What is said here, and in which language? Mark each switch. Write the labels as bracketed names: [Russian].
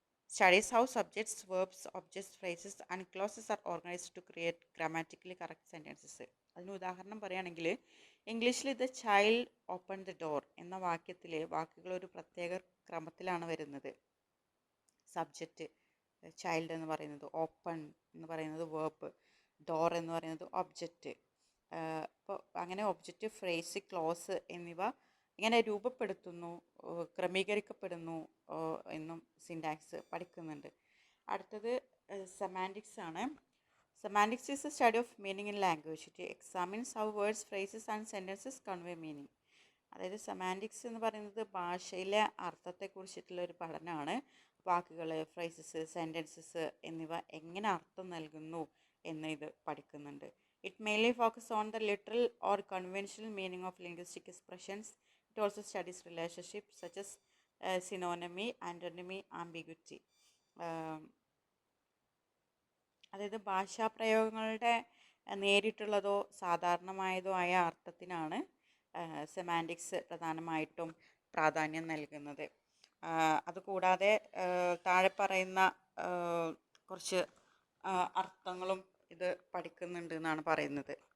[English] Studies how subjects, verbs, objects, phrases and clauses are organized to create grammatically correct sentences. [Malayalam] അതിന് ഉദാഹരണം പറയുകയാണെങ്കിൽ, ഇംഗ്ലീഷിൽ [English] the child open the door [Malayalam] എന്ന വാക്യത്തിൽ വാക്കുകൾ ഒരു പ്രത്യേക ക്രമത്തിലാണ് വരുന്നത്. സബ്ജക്റ്റ് ചൈൽഡ് എന്ന് പറയുന്നത്, ഓപ്പൺ എന്ന് പറയുന്നത് വേർബ്, ഡോർ എന്ന് പറയുന്നത് ഒബ്ജക്റ്റ്. അപ്പോൾ അങ്ങനെ ഒബ്ജക്റ്റ്, ഫ്രേസ്, ക്ലോസ് എന്നിവ ഇങ്ങനെ രൂപപ്പെടുത്തുന്നു, ക്രമീകരിക്കപ്പെടുന്നു എന്നും സിൻടാക്സ് പഠിക്കുന്നുണ്ട്. അടുത്തത് സെമാൻറ്റിക്സ് ആണ്. [English] Semantics is a study of meaning in language. It examines how words, phrases and sentences convey meaning. [Malayalam] അതായത് സെമാൻറ്റിക്സ് എന്ന് പറയുന്നത് ഭാഷയിലെ അർത്ഥത്തെക്കുറിച്ചിട്ടുള്ള ഒരു പഠനമാണ്. വാക്കുകൾ, ഫ്രേസസ്, സെൻറ്റൻസസ് എന്നിവ എങ്ങനെ അർത്ഥം നൽകുന്നു എന്ന് ഇത് പഠിക്കുന്നുണ്ട്. [English] It mainly focuses on the literal or conventional meaning of linguistic expressions. It also studies relationships such as synonymy, antonymy, ambiguity. [Malayalam] അതായത് ഭാഷാപ്രയോഗങ്ങളുടെ നേരിട്ടുള്ളതോ സാധാരണമായതോ ആയ അർത്ഥത്തിനാണ് സെമാൻറ്റിക്സ് പ്രധാനമായിട്ടും പ്രാധാന്യം നൽകുന്നത്. അതുകൂടാതെ താഴെ പറയുന്ന കുറച്ച് അർത്ഥങ്ങളും ഇത് പഠിക്കുന്നുണ്ട് എന്നാണ് പറയുന്നത്.